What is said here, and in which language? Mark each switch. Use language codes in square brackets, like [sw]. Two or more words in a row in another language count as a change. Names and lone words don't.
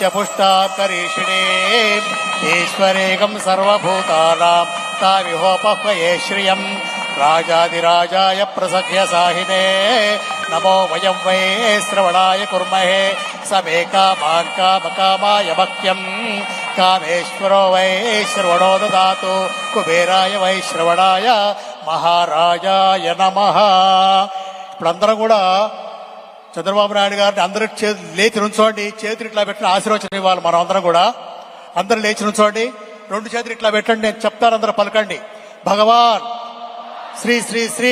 [sa] पुष्टां करीषिणीम् ईश्वरेकं सर्वभूतानां ताविहोपह्वये श्रियम् राजाधिराजाय प्रसख्य साहिने नमो वयं वै श्रवणाय कुर्महे समे कामाय भक्त्यम् कामेश्वरो वै श्रवणो ददातु कुबेराय वै श्रवणाय మహారాజాయ నమః. [te] ఇప్పుడందరం కూడా చంద్రబాబు నాయుడు గారిని అందరూ లేచి నుంచోండి. చేతులు ఇట్లా పెట్టిన ఆశీర్వచనం ఇవ్వాలి. మనం అందరం కూడా అందరూ లేచి నుంచోండి. రెండు చేతులు ఇట్లా పెట్టండి. నేను చెప్తాను, అందరూ పలకండి. భగవాన్ శ్రీ శ్రీ శ్రీ